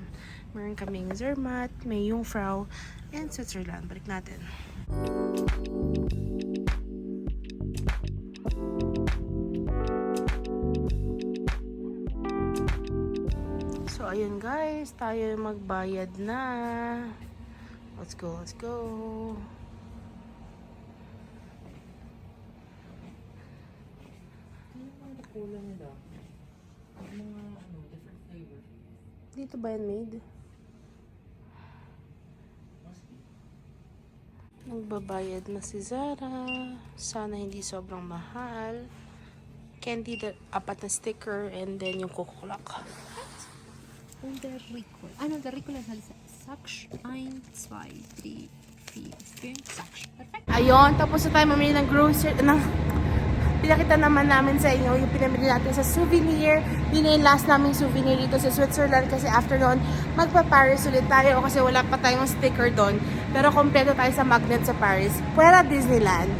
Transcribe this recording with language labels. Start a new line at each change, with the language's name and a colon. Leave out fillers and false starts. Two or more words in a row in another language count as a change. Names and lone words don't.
Filipino: Meron kaming Zermatt, may Jungfrau, and Switzerland. Balik natin. So, ayun guys. Tayo magbayad na.
English: Let's go, let's go.
Filipino: Kulang nila. Mga
English: different flavor.
Filipino: Dito ba yan made? Nagbabayad na si Zara. Sana hindi sobrang mahal. Candy, apat na sticker,
English: and then
Filipino: yung kukulak.
German: Und der Ricola. Der Ricola hat Saksch 1, 2, 3, 4, 5, Saksch. Perfekt.
Filipino: Ayun, tapos na tayo mamili ng grocery. Pinakita naman namin sa inyo yung pinamili natin sa souvenir. Yun yung last naming souvenir dito sa Switzerland kasi after nun, magpa-Paris ulit tayo kasi wala pa tayong sticker doon. Pero kompleto tayo sa magnet sa Paris. Puwera Disneyland.